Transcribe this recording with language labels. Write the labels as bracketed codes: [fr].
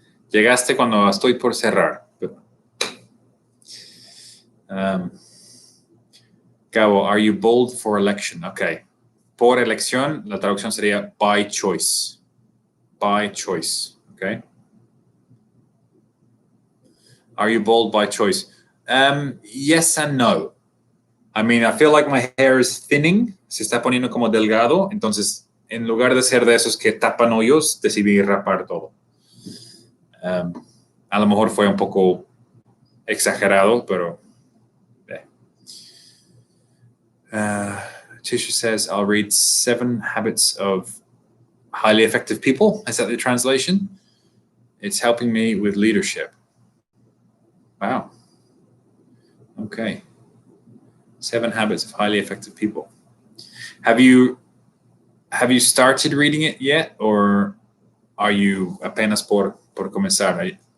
[es] Llegaste cuando estoy por cerrar. [en] Gabo, are you bold for election? Okay. [es] Por elección, la traducción sería by choice. [en] By choice. Okay. Are you bold by choice? Yes and no. I mean, I feel like my hair is thinning. [es] Se está poniendo como delgado. Entonces, en lugar de ser de esos que tapan hoyos, decidí rapar todo. A lo mejor fue un poco exagerado, pero... [en] Tisha says, I'll read 7 Habits of Highly Effective People. Is that the translation? It's helping me with leadership. Wow. Okay. 7 Habits of Highly Effective People. Have you started reading it yet, or are you [es] apenas por comenzar?